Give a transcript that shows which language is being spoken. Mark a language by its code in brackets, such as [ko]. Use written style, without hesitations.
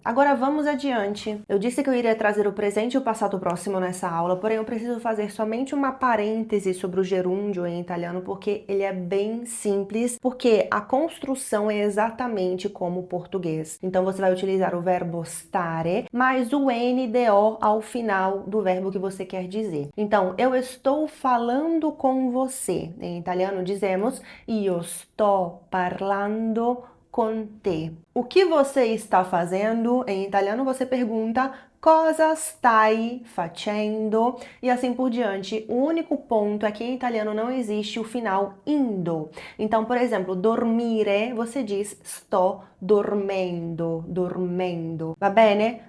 [pt] Agora vamos adiante. Eu disse que eu iria trazer o presente e o passato próximo nessa aula, porém eu preciso fazer somente uma parêntese sobre o gerúndio em italiano, porque ele é bem simples, porque a construção é exatamente como o português. Então você vai utilizar o verbo stare, mais o NDO ao final do verbo que você quer dizer. Então, eu estou falando com você. Em italiano dizemos [it] io sto parlando con te. [pt] O que você está fazendo? Em italiano você pergunta [it] cosa stai facendo? [pt] E assim por diante. O único ponto é que em italiano não existe o final indo. Então, por exemplo, dormire, você diz [it] sto dormendo, [pt] dormendo. [it] Va bene?